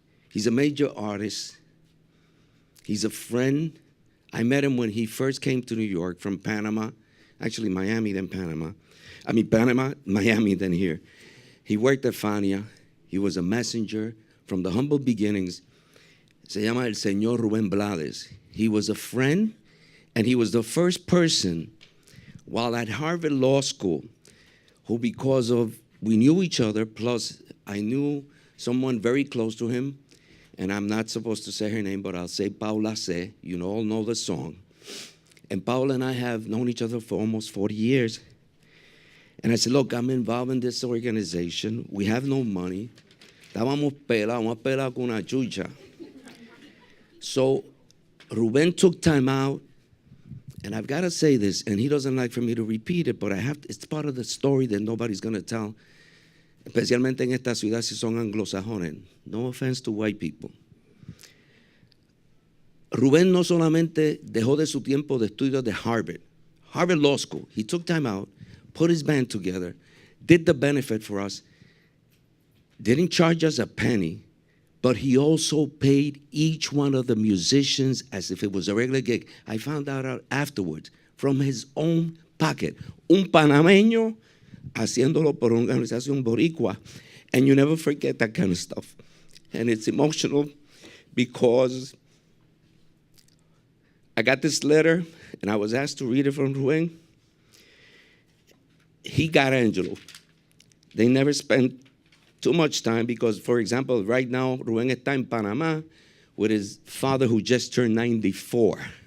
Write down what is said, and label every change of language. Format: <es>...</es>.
<en>He's a major artist. He's a friend. I met him when he first came to New York from Panama. Actually, Miami, then Panama. Panama, Miami, then here. He worked at Fania. He was a messenger from the humble beginnings.</en> <es>Se llama el Señor Rubén Blades.</es> <en>He was a friend, and he was the first person while at Harvard Law School who, because of, we knew each other, plus I knew someone very close to him, and I'm not supposed to say her name, but I'll say Paula C. You all know the song. And Paula and I have known each other for almost 40 years. And I said, look, I'm involved in this organization. We have no money.</en> <es>Estábamos pelados con una chucha.</es> <en>So Ruben took time out, and I've got to say this, and he doesn't like for me to repeat it, but it's part of the story that nobody's going to tell,</en> <es>especialmente en esta ciudad si son anglosajones.</es> <en>No offense to white people.</en> <es>Ruben no solamente dejó de su tiempo de estudio de Harvard Law School.</es> <en>He took time out, put his band together, did the benefit for us, didn't charge us a penny, but he also paid each one of the musicians as if it was a regular gig. I found out afterwards from his own pocket.</en> <es>Un panameño haciéndolo por una organización boricua.</es> <en>And you never forget that kind of stuff. And it's emotional because I got this letter and I was asked to read it from Ruben. He got Angelo. They never spent too much time because, for example, right now, Ruben está in Panama with his father who just turned 94.</en>